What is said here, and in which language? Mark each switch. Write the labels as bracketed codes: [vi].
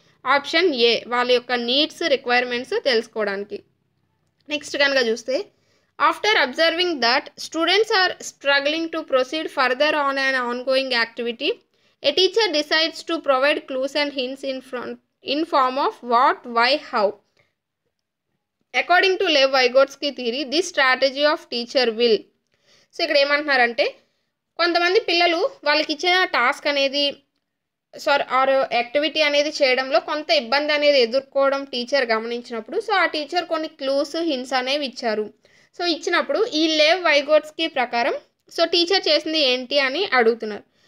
[te] Option ఏ, వాళ్ళ యొక్క needs, requirements తెలుసుకోవడానికి. [en] next [te] కనుక చూస్తే [en] After observing that students are struggling to proceed further on an ongoing activity, a teacher decides to provide clues and hints in form of what, why, how. According to Lev Vygotsky theory, this strategy of teacher will. [te] So ఇక్కడ ఏమంటున్నారంటే కొంతమంది పిల్లలు వాళ్ళకి ఇచ్చిన task అనేది are activity అనేది చేయడంలో కొంత ఇబ్బంది అనేది ఎదుర్కోవడం టీచర్ గమనించినప్పుడు, సో ఆ టీచర్ కొన్ని క్లూస్, హింట్స్ అనేవి ఇచ్చారు. సో ఇచ్చినప్పుడు ఈ లేవ్ వైగోట్స్కి ప్రకారం సో టీచర్ చేసింది ఏంటి అని అడుగుతున్నారు.